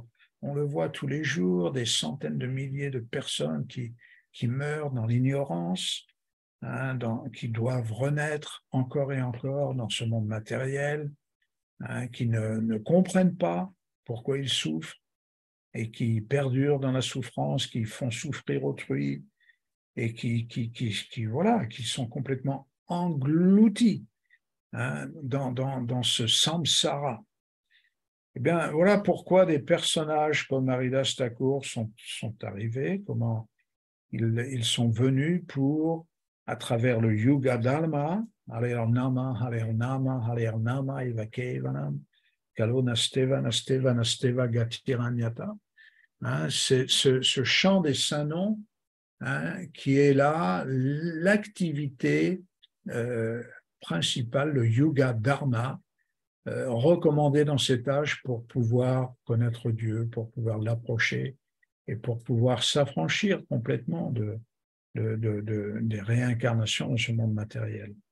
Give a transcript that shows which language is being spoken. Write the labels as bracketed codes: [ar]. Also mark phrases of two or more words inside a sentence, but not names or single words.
[fr] On le voit tous les jours, des centaines de milliers de personnes qui meurent dans l'ignorance, hein, qui doivent renaître encore et encore dans ce monde matériel, hein, qui ne comprennent pas pourquoi ils souffrent et qui perdurent dans la souffrance, qui font souffrir autrui et qui sont complètement engloutis, hein, dans ce samsara. Eh bien, voilà pourquoi des personnages comme Haridas Thakur sont arrivés, comment ils sont venus pour, à travers le [sa] Yuga Dharma, Harer Nama, Harer Nama, Harer Nama, Evakevanam, Kalo Nasteva, Nasteva, Nasteva, Gatiranyata, [fr] hein, c'est ce chant des saints noms, hein, qui est là l'activité principale, le [sa] Yuga Dharma, [fr] recommandé dans cet âge pour pouvoir connaître Dieu, pour pouvoir l'approcher et pour pouvoir s'affranchir complètement des réincarnations dans ce monde matériel.